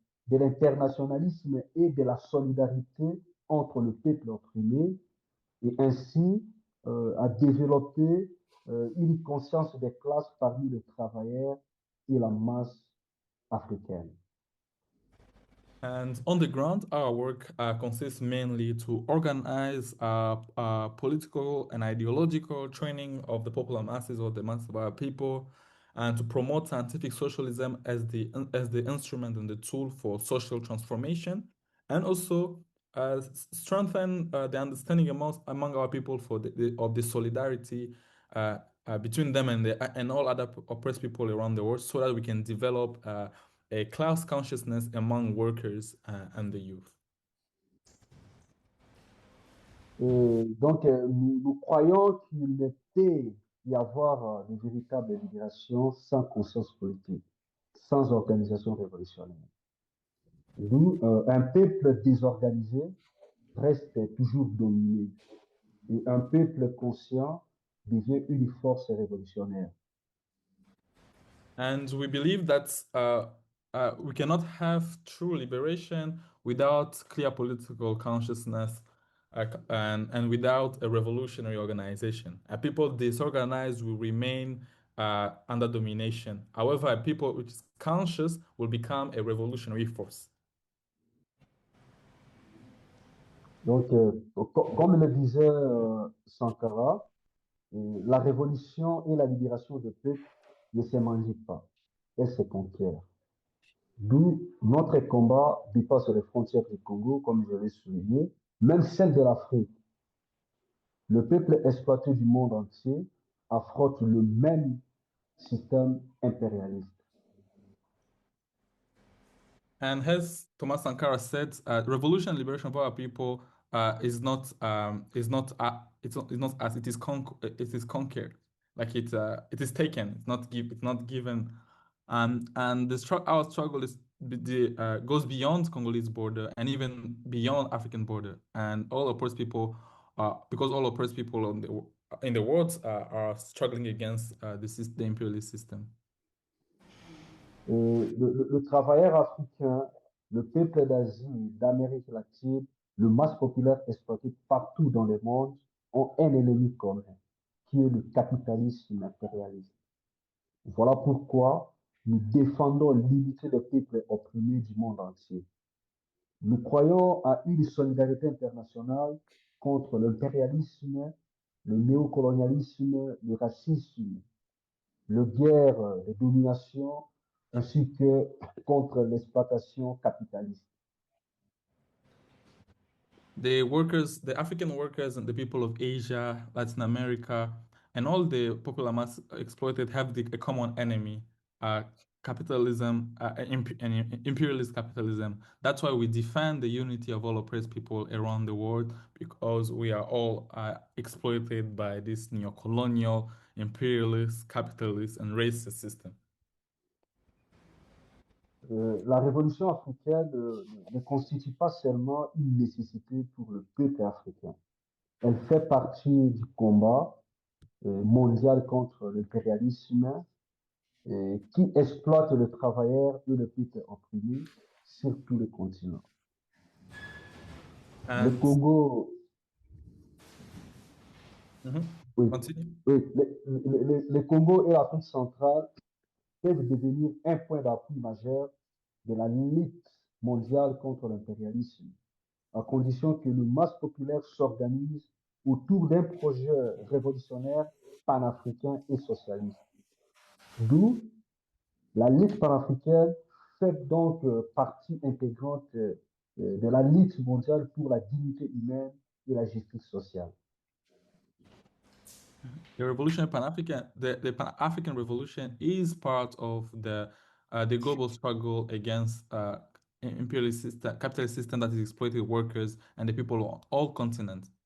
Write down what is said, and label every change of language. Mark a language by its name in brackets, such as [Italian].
[French] de l'internationalisme et de la solidarité entre le peuple opprimé, et ainsi à développer une conscience des classes parmi les travailleurs et la masse africaine. [English] And on the ground, our work consists mainly to organize political and ideological training of the popular masses or the masses of our people, and to promote scientific socialism as the instrument and the tool for social transformation, and also strengthen the understanding among our people of the solidarity between them and all other oppressed people around the world, so that we can develop a class consciousness among workers and the youth. [French] Et donc, nous croyons qu'il ne peut y avoir de véritable libération sans conscience politique, sans organisation révolutionnaire. D'où un peuple désorganisé reste toujours dominé, et un peuple conscient devient une force révolutionnaire. [English] And we believe that we cannot have true liberation without clear political consciousness and without a revolutionary organization. A people disorganized will remain under domination. However, a people which is conscious will become a revolutionary force. [French] Donc, comme le disait Sankara, la révolution et la libération des peuples ne se mangent pas, elles se conquièrent. D'où notre combat dépasse les frontières du Congo, comme je l'ai souligné, même celles de l'Afrique. Le peuple exploité du monde entier affronte le même système impérialiste. [English] And as Thomas Sankara said, revolution and liberation of our people is not as it is conquered, like it is taken. It's not given, and our struggle goes beyond Congolese border and even beyond African border, and all oppressed people, because all oppressed people in the world are struggling against the imperialist system. [French] Le travailleur africain, le peuple d'Asie, d'Amérique latine, le masse populaire exploité partout dans le monde ont un ennemi commun, qui est le capitalisme impérialiste. Voilà pourquoi nous défendons l'unité des peuples opprimés du monde entier. Nous croyons à une solidarité internationale contre l'impérialisme, le néocolonialisme, le racisme, les guerres de domination, ainsi que contre l'exploitation capitaliste. [English] The African workers and the people of Asia, Latin America, and all the popular mass exploited have a common enemy, capitalism, and imperialist capitalism. That's why we defend the unity of all oppressed people around the world, because we are all exploited by this neo-colonial, imperialist, capitalist, and racist system. [French] La révolution africaine ne constitue pas seulement une nécessité pour le peuple africain. Elle fait partie du combat mondial contre l'impérialisme qui exploite le travailleur et le peuple opprimé sur tous les continents. Le Congo... Oui, le Congo et l'Afrique centrale peuvent devenir un point d'appui majeur de la lutte mondiale contre l'impérialisme, à condition que le masse populaire s'organise autour d'un projet révolutionnaire panafricain et socialiste. D'où la lutte panafricaine fait donc partie intégrante de la lutte mondiale pour la dignité humaine et la justice sociale. [English] The revolution the Pan-African revolution is part of the global struggle against imperialist system, capitalist system that is exploiting workers and the people on all continents.